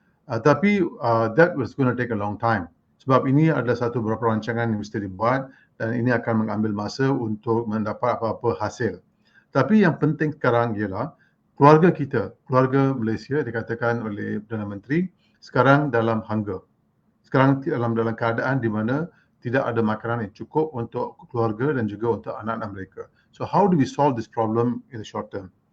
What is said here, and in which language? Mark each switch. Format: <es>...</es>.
<ms>Tapi</ms> <en>that was going to take a long time.</en> <ms>Sebab ini adalah satu beberapa rancangan yang mesti dibuat dan ini akan mengambil masa untuk mendapat apa-apa hasil. Tapi yang penting sekarang ialah keluarga kita, keluarga Malaysia dikatakan oleh Perdana Menteri sekarang dalam hunger. Sekarang dalam keadaan di mana tidak ada makanan yang cukup untuk keluarga dan juga untuk anak-anak mereka.</ms> <en>So how do we solve this problem in the short term?</en>